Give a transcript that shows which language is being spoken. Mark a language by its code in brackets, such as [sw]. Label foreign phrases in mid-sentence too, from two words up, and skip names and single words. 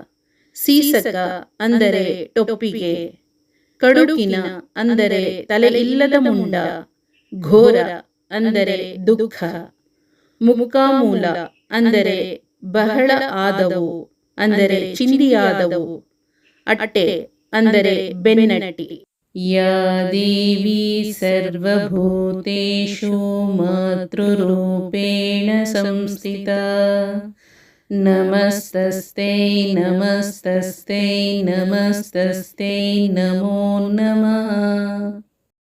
[kn] ಸೀಸಕ ಅಂದರೆ ಟೊಪ್ಪಿಗೆ. ಕಡುಕಿನ ಅಂದರೆ ತಲೆ ಇಲ್ಲದ ಮುಂಡ. ಘೋರ ಅಂದರೆ ದುಃಖ. ಮುಖಾಮೂಲ ಅಂದರೆ ಬಹಳ ಆದವು, ಅಂದರೆ ಚಿಂದಿಯಾದವು. ಅಟ್ಟೆ ಅಂದರೆ ಬೆನ್ನಟ್ಟಿ. [sa] या देवी सर्वभूतेषु मातृरूपेण संस्थिता नमस्तस्यै नमस्तस्यै नमस्तस्यै नमो नमः।